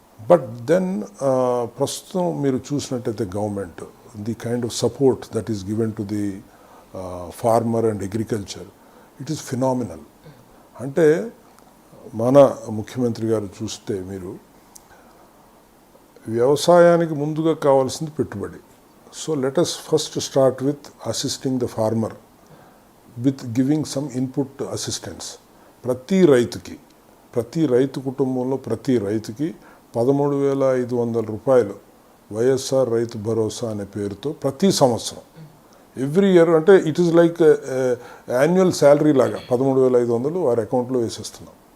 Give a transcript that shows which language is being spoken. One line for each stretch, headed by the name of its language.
English: but then
Telugu: ప్రస్తుతం మీరు చూసినట్టయితే
English: Government the kind of support that is given to the farmer and agriculture, it is phenomenal.
Telugu: అంటే మన ముఖ్యమంత్రి గారు చూస్తే మీరు వ్యవసాయానికి ముందుగా కావాల్సింది పెట్టుబడి.
English: So let us first start with assisting the farmer with giving some input assistance.
Telugu: ప్రతి రైతు కుటుంబంలో ప్రతి రైతుకి 13,500 రూపాయలు వైఎస్ఆర్ రైతు భరోసా అనే పేరుతో ప్రతి సంవత్సరం ఎవ్రీ ఇయర్, అంటే
English: it is like annual salary
Telugu: లాగా 13,500 వారి అకౌంట్లో వేసేస్తున్నాం.